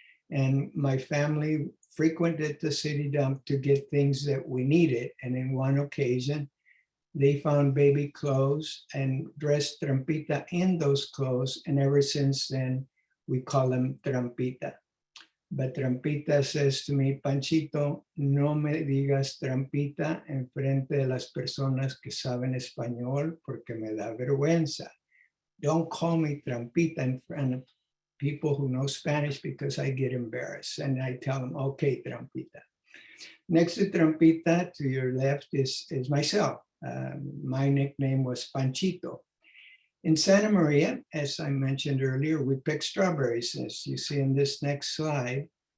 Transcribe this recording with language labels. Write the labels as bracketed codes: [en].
[en] And my family frequented the city dump to get things that we needed. And in one occasion, they found baby clothes and dressed Trampita in those clothes. And ever since then, we call him Trampita. [es] But Trampita says to me, Panchito, no me digas Trampita en frente de las personas que saben español porque me da vergüenza. [en] Don't call me Trampita in front of people who know Spanish because I get embarrassed. And I tell them, okay, Trampita. Next to Trampita, to your left, is myself. My nickname was Panchito. In Santa Maria, as I mentioned earlier, we pick strawberries, as you see in this next slide.